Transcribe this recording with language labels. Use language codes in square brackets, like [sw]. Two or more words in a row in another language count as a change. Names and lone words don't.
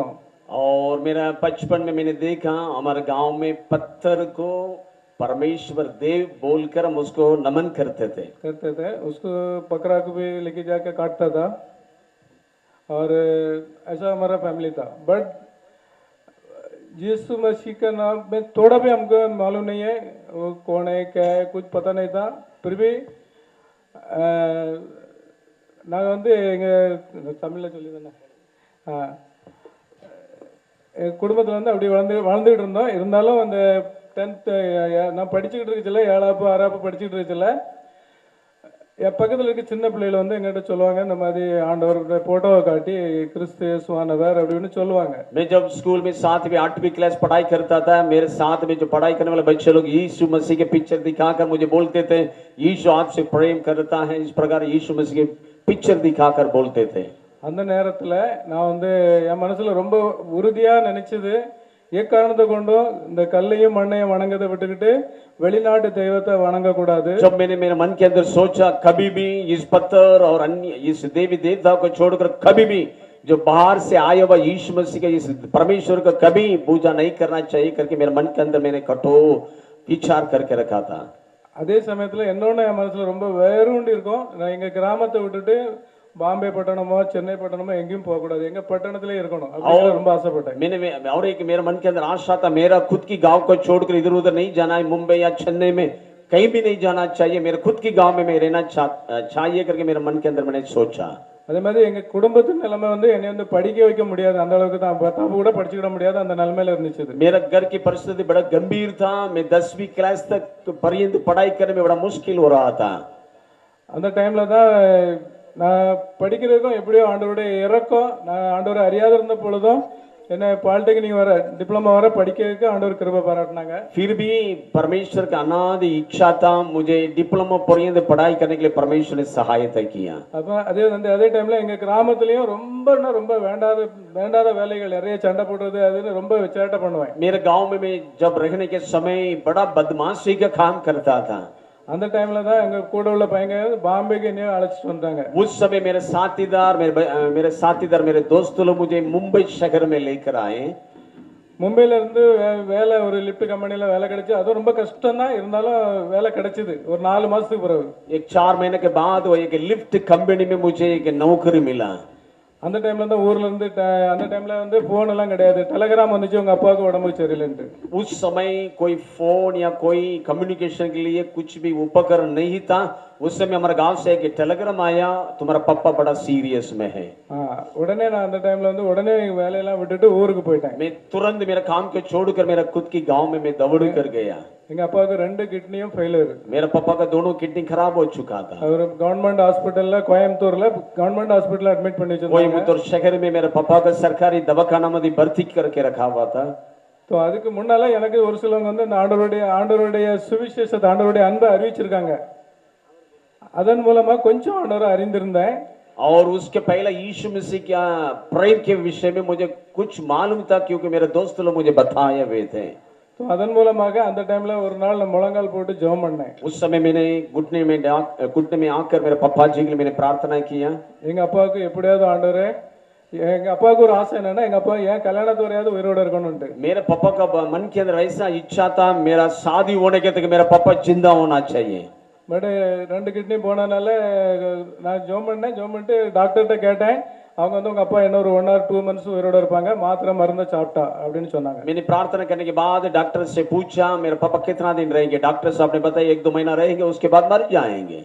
[hi] और मेरा बचपन में मैंने देखा हमारे गांव में पत्थर को परमेश्वर देव बोलकर हम उसको नमन करते थे। उसको बकरा को भी लेके जाके काटता था और ऐसा हमारा फैमिली था। बट यीशु मसीह का नाम में थोड़ा भी हमको मालूम नहीं है वो कौन है क्या है, कुछ पता नहीं था। फिर भी [ta] நாங்கள் வந்து எங்கள் தமிழில் சொல்லி தானே எங்கள் குடும்பத்தில் வந்து அப்படி வளர்ந்துக்கிட்டு இருந்தோம். இருந்தாலும் அந்த 10th நான் படிச்சுக்கிட்டு இருக்கச்சில்ல, 7ஆப்பு 6ஆப்பு படிச்சுக்கிட்டு இருக்கச்சில்ல, என் பக்கத்தில் இருக்க சின்ன பிள்ளைகள் வந்து எங்கிட்ட சொல்லுவாங்க இந்த மாதிரி ஆண்டவருடைய போட்டோவை காட்டி கிறிஸ்து இயேசுவானவர் அப்படின்னு சொல்லுவாங்க. [hi] मैं जब स्कूल में 7वीं 8वीं क्लास पढ़ाई करता था, मेरे साथ में जो पढ़ाई करने वाले बच्चे लोग यीशु मसीह के पिक्चर दिखाकर मुझे बोलते थे यीशु आपसे प्रेम करता है, इस प्रकार यीशु मसीह के पिक्चर दिखाकर बोलते थे। [ta] அந்த நேரத்தில் நான் வந்து என் மனசுல ரொம்ப உறுதியாக நினைச்சது, எக்காரணத்தை கொண்டும் இந்த கல்லையும் மண்ணையும் வணங்கதை விட்டுக்கிட்டு வெளிநாட்டு தெய்வத்தை வணங்க கூடாது। [hi] जब मैंने मेरे मन के अंदर सोचा कभी भी इस पत्थर और अन्य इस देवी देवताओं को छोड़कर कभी भी जो बाहर से आया हुआ यीशु मसीह का इस परमेश्वर को कभी पूजा नहीं करना चाहिए करके मेरे मन के अंदर मैंने कठोर विचार करके रखा था। [ta] அதே சமயத்தில் என்னோட என் மனசுல ரொம்ப வேரூண்டி இருக்கும், நான் எங்க கிராமத்தை விட்டுட்டு பாம்பே பட்டணமோ சென்னை பட்டணமோ எங்கேயும் போக கூடாது, எங்க பட்டணத்திலே இருக்கணும் அப்படின்னு ரொம்ப ஆசைப்பட்டேன்। [hi] मैंने और एक मेरे मन के अंदर आशा था मेरा खुद की गांव को छोड़कर इधर उधर नहीं जाना है, मुंबई या चेन्नई में कहीं भी नहीं जाना चाहिए, मेरे खुद की गांव में मैं रहना चाहिए करके मेरे मन के अंदर मैंने सोचा। [ta] அதே மாதிரி எங்க குடும்பத்தின் நிலைமை வந்து என்னை வந்து படிக்க வைக்க முடியாது, அந்த அளவுக்கு தான் பத்தாப்பு கூட படிச்சுக்கிட முடியாது, அந்த நிலைமையில இருந்துச்சு। [hi] मेरा घर की परिस्थिति बड़ा गंभीर था, मैं 10वीं क्लास तक पर्यंत पढ़ाई करने में बड़ा मुश्किल हो रहा था। [ta] அந்த டைம்ல தான் நான் படிக்கிறதுக்கும் எப்படியோ ஆண்டவருடைய இறக்கம், நான் ஆண்டவரை அறியாத இருந்த பொழுதும் என்ன பாலிடெக்னிக் வர டிப்ளமா வர படிக்கிறதுக்கு ஆண்டவர் கிருபை பாராட்டினாங்க। [hi] फिर भी परमेश्वर का अनादि इच्छा था मुझे डिप्लोमा पर्यंत पढ़ाई करने के लिए परमेश्वर ने सहायता किया। [ta] அப்ப அதே டைம்ல எங்க கிராமத்திலயும் ரொம்ப வேண்டாத வேலைகள் நிறைய சண்டை போடுறது அதுன்னு ரொம்ப சேட்டை பண்ணுவேன்। [hi] मेरे गांव में मैं जब रहने के समय बड़ा बदमाशी का काम करता था। [ta] அந்த டைம்ல தான் எங்க கூட உள்ள பையங்க பாம்பேக்கு என்ன அழைச்சிட்டு வந்தாங்க। [hi] उस समय मेरे साथीदार मेरे दोस्त लोग मुझे मुंबई शहर में लेकर आए। [ta] மும்பைல இருந்து வேலை ஒரு லிஃப்ட் கம்பெனில வேலை கிடைச்சு, அது ரொம்ப கஷ்டம் தான், இருந்தாலும் வேலை கிடைச்சது ஒரு 4 மாசத்துக்கு பிறகு। [hi] एक 4 महीने के बाद वो एक लिफ्ट कंपनी में मुझे एक नौकरी मिला। [ta] அந்த டைம்ல தான் ஊர்ல இருந்து அந்த டைம்ல வந்து போன் எல்லாம் கிடையாது, டெலிகிராம் வந்துச்சு உங்க அப்பாவுக்கு உடம்பு சரியில்லைன்னு। [hi] उस समय कोई फोन या कोई कम्युनिकेशन के लिए कुछ भी उपकरण नहीं था। उस समय हमारे गांव से एक टेलीग्राम आया तुम्हारा पापा बड़ा सीरियस में है। [ta] உடனே நான் அந்த டைம்ல வந்து உடனே வேலையெல்லாம் விட்டுட்டு ஊருக்கு போயிட்டேன்। [hi] मैं तुरंत मेरा काम को छोड़कर मेरा खुद की गांव में मैं दौड़ कर गया। [ta] எங்க அப்பாவுக்கு 2 கிட்னியும் ஃபெயிலியர்। [hi] मेरा पापा का दोनों किडनी खराब हो चुका था। [ta] அவர் கவர்மெண்ட் ஹாஸ்பிடல்ல கோயம்புத்தூர்ல கவர்மெண்ட் [en] hospital admit [ta] பண்ணி வச்சிருந்தாங்க। [hi] कोयम्बटूर शहर में मेरे पापा का सरकारी दवाखाना में भर्ती करके रखा हुआ था। [ta] तो அதுக்கு முன்னால எனக்கு ஒரு சிலவங்க வந்து ஆண்டவருடைய சுவிசேஷத்தை ஆண்டவருடைய அன்பை அறிவிச்சிருக்காங்க, அதன் மூலமா கொஞ்சம் ஆண்டவரை அறிந்திருந்தேன்। [hi] और उसके पहले यीशु मसीह क्या प्रेम के विषय में मुझे कुछ मालूम था, क्योंकि मेरे दोस्त लोग मुझे बताए हुए थे। [ta] ஸோ அதன் மூலமாக அந்த டைம்ல ஒரு நாள் நான் முழங்கால் போட்டு ஜெபம் பண்ணேன். [hi] उस समय मैंने घुटने में आकर मेरे पापा जी के लिए मैंने प्रार्थना किया। [ta] எங்க அப்பாவுக்கு எப்படியாவது ஆண்டவரே, எங்க அப்பாவுக்கு ஒரு ஆசை என்னன்னா எங்க அப்பா ஏன் கல்யாணத்து வரையாவது உயிரோட இருக்கணும்ட்டு. [hi] मेरे पापा का मन के अंदर ऐसा इच्छा था, मेरा शादी होने के तक मेरा पापा जिंदा होना चाहिए। [ta] பட் 2 கிட்னி போனனால நான் ஜெபம் பண்ணிட்டு டாக்டர்கிட்ட கேட்டேன். அவங்க வந்து உங்க அப்பா இன்னொரு [en] 1 or 2 months [ta] உயிரோட இருப்பாங்க, மாத்திரை மருந்து சாப்பிட்டா அப்படின்னு சொன்னாங்க. [hi] मैंने प्रार्थना करने के बाद डॉक्टर से पूछा मेरे पापा कितना दिन रहेंगे। डॉक्टर साहब ने बताया 1-2 महीना रहेंगे, उसके बाद मर जाएंगे।